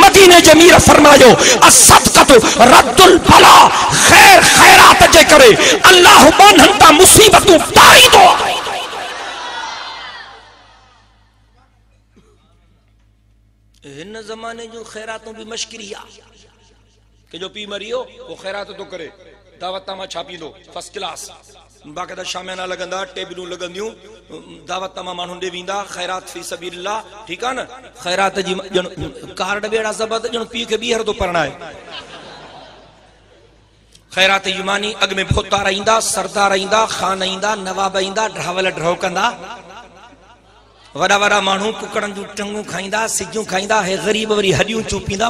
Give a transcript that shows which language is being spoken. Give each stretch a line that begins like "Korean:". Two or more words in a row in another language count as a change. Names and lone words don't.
Sindhi: मदीने जे मीर फरमायो,
Arabic: الصدقة رد البلاء,
Sindhi: ख़ैर ख़ैरात जे करे अल्लाह बाननि तां मुसीबतूं तारींदो आहे। हिन ज़माने जो ख़ैरातूं भी मश्किरी आहे। के जो पी मरियो वो खैरात तो करे, दावत तां छापींदो
English: first class,
Sindhi: बाक़ायदा शामियाना लगंदा, टेबलूं लगंदियूं, दावत तां माण्हू ॾे वेंदा, खैरात
Arabic: في سبيل الله,
Sindhi: ठीक आहे न। खैरात जी कार्ड बेड़ा ज़बत ॼण पीउ खे ॿीहर थो परणाए। खैरात यूमानी अॻ में भोतार ईंदा, सरदार ईंदा, खान ईंदा, नवाब ईंदा, ड्रावल ड्रव कंदा, वड़ा वड़ा माण्हू कुकड़न जूं टंगूं खाईंदा, सिजूं खाईंदा, हे ग़रीब वरी हॾियूं चूपींदा।